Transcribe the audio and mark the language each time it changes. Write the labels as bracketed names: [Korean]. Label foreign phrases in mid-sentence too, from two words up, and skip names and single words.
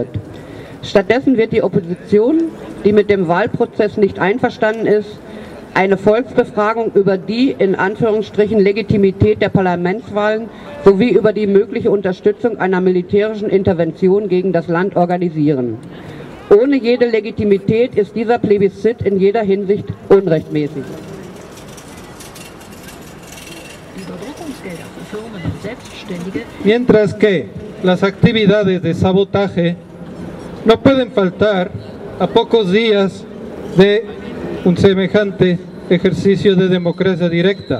[German] Stattdessen wird die Opposition, die mit dem Wahlprozess nicht einverstanden ist, eine Volksbefragung über die, in Anführungsstrichen, Legitimität der Parlamentswahlen sowie über die mögliche Unterstützung einer militärischen Intervention gegen das Land organisieren. Ohne jede Legitimität ist dieser Plebiszit in jeder Hinsicht unrechtmäßig. [Spanish] Mientras que las actividades de sabotaje no pueden faltar a pocos días de un semejante ejercicio de democracia directa.